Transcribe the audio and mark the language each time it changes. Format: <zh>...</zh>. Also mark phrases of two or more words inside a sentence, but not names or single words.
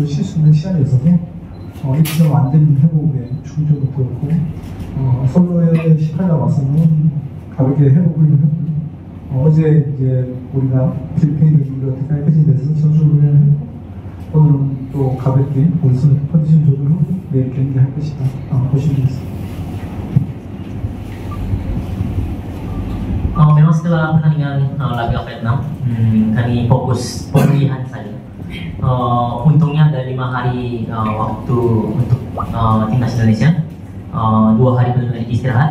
<ko>쉴 수 있는 시간이 있어서 일정 완전 회복에 중점을 뒀고 솔로에 18일 와서는 가볍게 회복을 했고 어제 이제 우리가 필리핀 경기가 어떻게 할 것인에 대해서 선수 훈련을 했고 오늘은 또 가볍게 우리 선수 컨디션 조절을 하고 내일 경기할 것이다 보시면 되겠습니다.</ko> <id>Memang setelah pertandingan laga Vietnam, kami fokus pemulihan saja. Untungnya ada 5 hari waktu untuk timnas Indonesia, 2 hari benar-benar istirahat.</id>